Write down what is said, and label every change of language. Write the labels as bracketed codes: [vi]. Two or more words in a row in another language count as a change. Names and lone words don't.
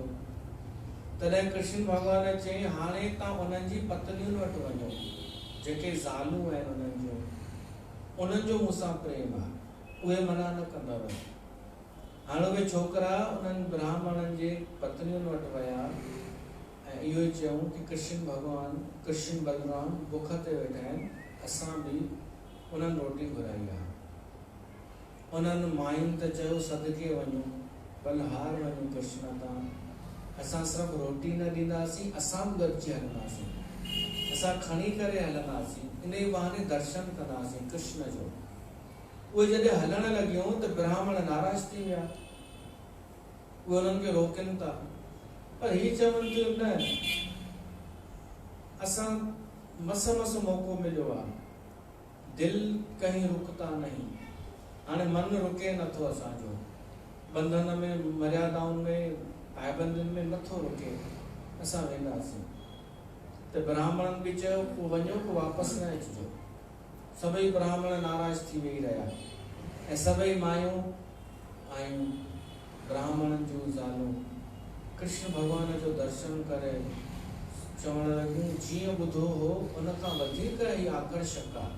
[sd] तॾहिं कृष्ण भॻवान चई हाणे तव्हां उन्हनि जी पत्नियुनि वटि वञो, जेके ज़ालूं आहिनि उन्हनि जो मूंसां प्रेम आहे, उहे मना न कंदव। हाणे उहे छोकिरा उन्हनि ब्राह्मणनि जे पत्नियुनि वटि विया ऐं इहो ई चयूं कि कृष्ण भॻवान कृष्ण बलराम बुख ते वेठा आहिनि, असां बि उन्हनि रोटी घुराई आहे। उन्हनि मायुनि त चयो सदके वञो, बलहार वञो कृष्ण तां, असां सिर्फ़ु रोटी न ॾींदासीं, असां बि गॾिजी हलंदासीं, असां खणी करे हलंदासीं, इन ई बहाने दर्शन कंदासीं कृष्ण जो। उहे जॾहिं हलण लॻियूं त ब्राह्मण नाराज़ थी विया, उहे उन्हनि खे रोकनि था, पर हीअ चवनि थियूं न, असां मस मौक़ो मिलियो आहे, दिलि [hi] कहीं रुकता नहीं, [sd] हाणे मन रुके नथो असांजो, बंधन में मर्यादाउनि में पाबंदियुनि में नथो रुके, असां वेंदासीं। त ब्राह्मणनि बि चयो पोइ वञो, पोइ वापसि न अचिजो। सभई ब्राह्मण नाराज़ थी वेही रहिया ऐं सभई मायूं आयूं, ब्राह्मणनि जूं ज़ालूं कृष्ण भॻवान जो दर्शन करे चवण लॻियूं जीअं ॿुधो हो उन खां वधीक ई आकर्षक आहे।